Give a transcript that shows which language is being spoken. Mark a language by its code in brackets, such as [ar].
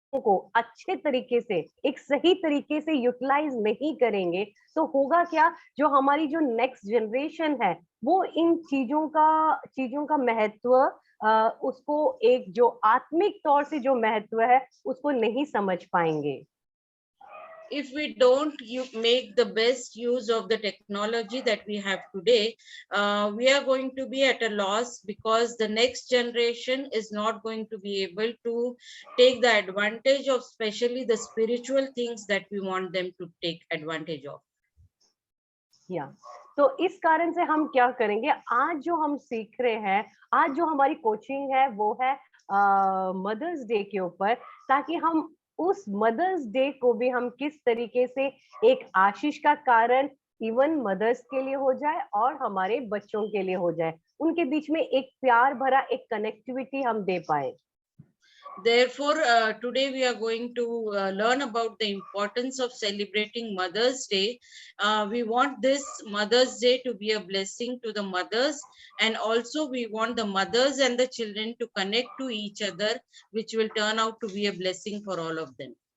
[hi] को अच्छे तरीके से, एक सही तरीके से यूटिलाइज नहीं करेंगे तो होगा क्या, जो हमारी जो नेक्स्ट जनरेशन है वो इन चीजों का महत्व, उसको एक जो आत्मिक तौर से जो महत्व है उसको नहीं समझ पाएंगे। [en] If we don't make the best use of the technology that we have today, we are going to be at a loss, because the next generation is not going to be able to take the advantage of especially the spiritual things that we want them to take advantage of. [hi] तो इस कारण से हम क्या करेंगे, आज जो हम सीख रहे हैं, आज जो हमारी कोचिंग है वो है मदर्स डे के ऊपर, ताकि हम उस मदर्स डे को भी हम किस तरीके से एक आशीष का कारण इवन मदर्स के लिए हो जाए और हमारे बच्चों के लिए हो जाए, उनके बीच में एक प्यार भरा एक कनेक्टिविटी हम दे पाए। [en] Therefore, today we are going to learn about the importance of celebrating Mother's Day. We want this Mother's Day to be a blessing to the mothers, and also we want the mothers and the children to connect to each other, which will turn out to be a blessing for all of them.